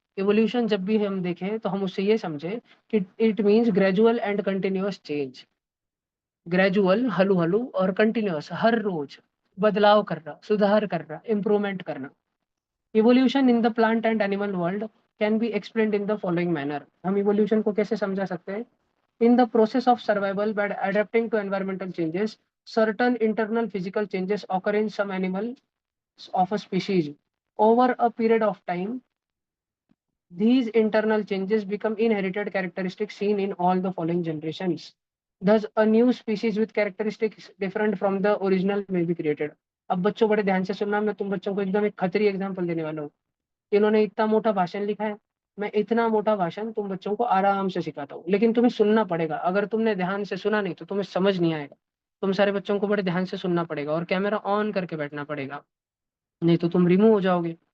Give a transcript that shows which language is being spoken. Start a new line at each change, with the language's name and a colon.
Hindi: Evolution जब भी हम देखें तो हम उससे ये समझे कि
English: It means gradual and continuous change.
Hindi: Gradual hello hello, और कंटिन्यूअस हर रोज बदलाव करना, सुधार करना, इम्प्रूवमेंट करना।
English: Evolution in the plant and animal world can be explained in the following manner.
Hindi: हम इवोल्यूशन को कैसे समझा सकते हैं?
English: In the process of survival by adapting to environmental changes, certain internal physical changes occur in some animals of a species. Over a period of time, these internal changes become inherited characteristics seen in all the following generations. Thus a new species with characteristics different from the original may be created.
Hindi: अब बच्चों बड़े ध्यान से सुनना, मैं तुम बच्चों को एकदम एक खतरी एग्जाम्पल देने वाला हूँ। इन्होंने इतना मोटा भाषण लिखा है, मैं इतना मोटा भाषण तुम बच्चों को आराम से सिखाता हूँ, लेकिन तुम्हें सुनना पड़ेगा। अगर तुमने ध्यान से सुना नहीं तो तुम्हें समझ नहीं आएगा। तुम सारे बच्चों को बड़े ध्यान से सुनना पड़ेगा और कैमरा ऑन करके बैठना पड़ेगा, नहीं तो तुम रिमूव हो जाओगे।